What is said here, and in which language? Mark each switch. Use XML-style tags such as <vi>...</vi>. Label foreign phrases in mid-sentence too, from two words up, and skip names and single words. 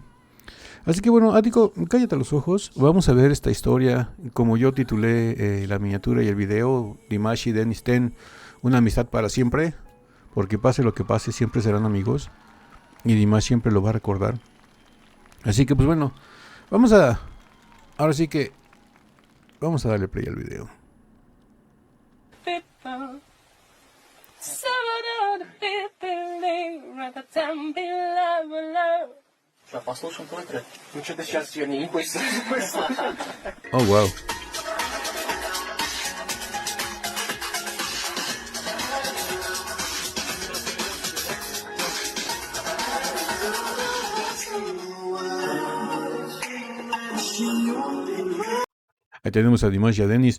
<es>Así que bueno, Ático, cállate los ojos. Vamos a ver esta historia, como yo titulé la miniatura y el video, Dimash y Denis Ten, una amistad para siempre, porque pase lo que pase, siempre serán amigos, y Dimash siempre lo va a recordar. Así que pues bueno, ahora sí que vamos a darle play al video.</es> <ru>Я послушал твой трек. Ну что-то сейчас сегодня не хочется.</ru> <en>Oh, wow.</en> <es>Ahí tenemos a Dimash y a Dennis.</es>